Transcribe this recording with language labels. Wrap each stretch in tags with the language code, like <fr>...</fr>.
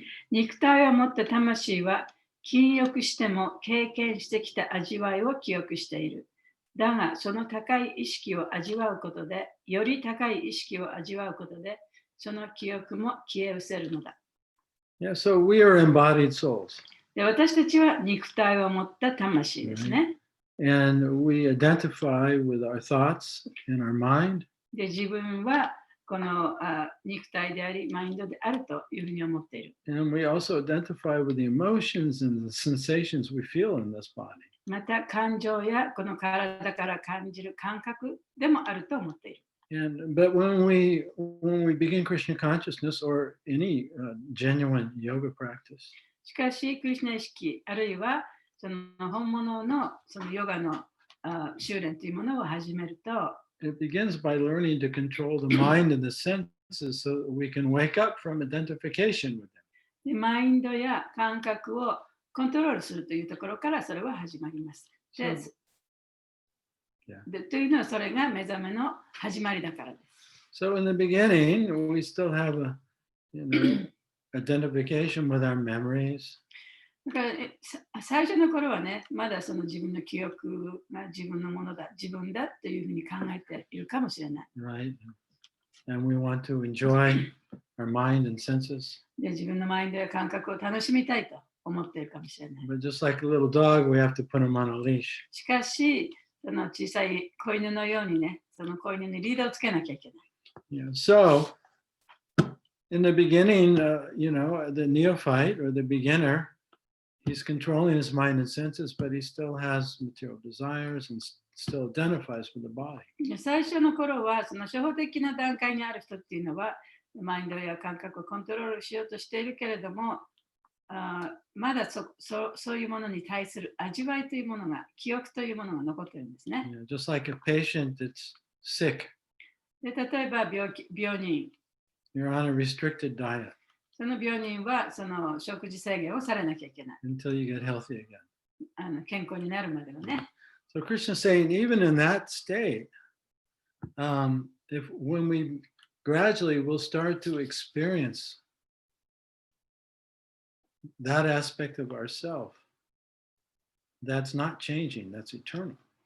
<ja>肉体を持った魂は、禁欲しても経験してきた味わいを記憶している。だが、その高い意識を味わうことで、より高い意識を味わうことで、その記憶も消え失せるのだ。</ja> <en>Yeah, so we are embodied souls.</en> <ja>で、私たちは肉体を持った魂ですね。</ja> <en>And we identify with our thoughts in our mind.</en> <ja>で、自分はこの肉体であり、マインドであるというふうに思っている。</ja> <en>And we also identify with the emotions and the sensations we feel in this body.</en> <ja>また、感情やこの体から感じる感覚でもあると思っている。</ja> <en>But when we begin Krishna consciousness or any genuine yoga practice,</en> <ja>しかし、クリシュナ意識、あるいはその本物のそのヨガの修練というものを始めると、</ja> <en>it begins by learning to control the mind and the senses so that we can wake up from identification with them.</en> <ja>でマインドや感覚をコントロールするというところからそれは始まります。で、というのはそれが目覚めの始まりだからです。</ja> <en>So in the beginning, we still have a identification with our memories.</en> <ja>だから最初の頃はね、まだその自分の記憶が自分のものだ、自分だというふうに考えているかもしれない。</ja> <en>Right? And we want to enjoy our mind and senses.</en> <ja>で、自分のマインドや感覚を楽しみたいと思っているかもしれない。</ja> <en>But just like a little dog, we have to put him on a leash.</en> <ja>しかし、その小さい子犬のようにね、その子犬にリードをつけなきゃいけない。</ja> <en>Yeah. So in the beginning, the neophyte or the beginner, he's controlling his mind and senses, but he still has material desires and still identifies with the body.</en> <ja>最初の頃は、その初歩的な段階にある人っていうのは、マインドや感覚をコントロールしようとしているけれども、まだそういうものに対する味わいというものが、記憶というものが残っているんですね。</ja> <en>Just like a patient that's sick.</en> <ja>で例えば病人。</ja> <en>You're on a restricted diet.</en> <ja>その病人はその食事制限をされなきゃいけない。</ja> <en>Until you get healthy again.</en> <ja>健康になるまではね。</ja> <en>So Krishna is saying, even in that state, when we gradually will start to experience that aspect of ourself, that's not changing, that's eternal.</en>